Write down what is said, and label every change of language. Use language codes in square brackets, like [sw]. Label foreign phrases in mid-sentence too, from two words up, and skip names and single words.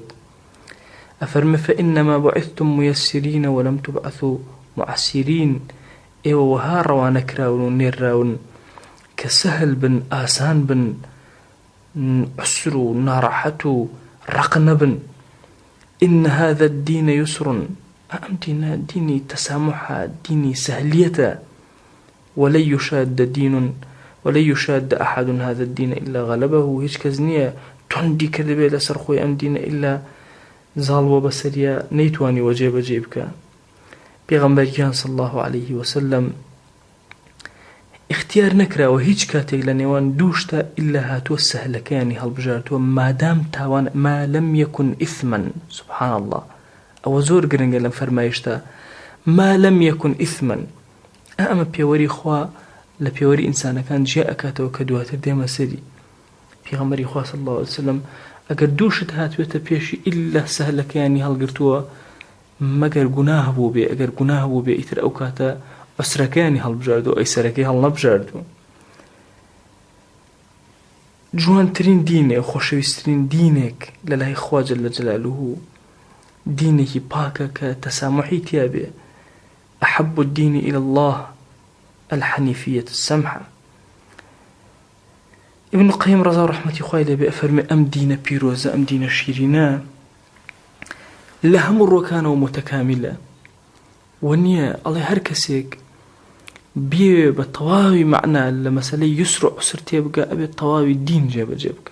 [ckb] ئەفەرمێ [ar] فإنما بعثتم ميسرين ولم تبعثوا معسرين. [ckb] ئێوە وەها ڕەوانە کراون و نێرراون کە سەهل بن، ئاسان بن، عسر و ناڕەحەت و ڕق نەبن. [ar] إن هذا الدين يسر. [ckb] ئەم دینە دینی تەسامحە، دینی سەهلیەتە. [ar] ولن يشاد أحد هذا الدين إلا غلبه. [ckb] هیچ کەس نییە توندی کردە بێت لەسەر خۆی ئەم دینە ئیلا زاڵوە بەسەریە نەیتوانی وە جێبەجێ بکە. پێغەمبەریان [ar] صلی الله عليه وسلم [ckb] اختیار نەکراوە هیچ کاتێک لە نێوان دووشتە ئیلا هاتووە سەهلەکەیانی هەڵبژارتووە مادام تاوان [ar] ما لم يكن إثما. سبحان الله، [ckb] ئەوە زۆر گرنگە لەم فەرمایشتە [ar] ما لم يكن إثما. [ckb] ئەمە پێوەری خوا لە پێوەری ئینسانەکان جێ ئەکاتەوە کە دواتر دێمە سەری. پێغەمبەری خوا [ar] صلی الله عليه وسلم [ckb] ئەگەر دووشت هاتوێتە پێشی ئیلا سەهلەکەیانی هەڵگرتووە مەگەر گوناه بوو بێ. ئەگەر گوناه بوو بێ ئیتر ئەو کاتە ئەسرەکەیانی هەڵبژاردووە، ئەیسەرەکەی هەڵنەبژاردووە. جوانترین دینێ، خۆشەویستترین دینێک لە لای خوا [ar] جەل جەلالوه [ckb] دینێکی پاکە کە تەسامحی تیا بێ. [ar] أحب الدين إلى الله الحنيفية السمحة. [ckb] ابن القيم رضا رحمتي خوای لێ بێ ئەفەرمێ ئەم دینە پیرۆزە، ئەم دینە شیرینە لە هەموو ڕۆکانەوە متەکاملە. وەنیە ئەڵێ هەر کەسێک بێ بە تەواوی معنە لە مەسەلەی یوسر و عوسر تێبگە ئەبێت تەواوی دین جێبەجێ بکە.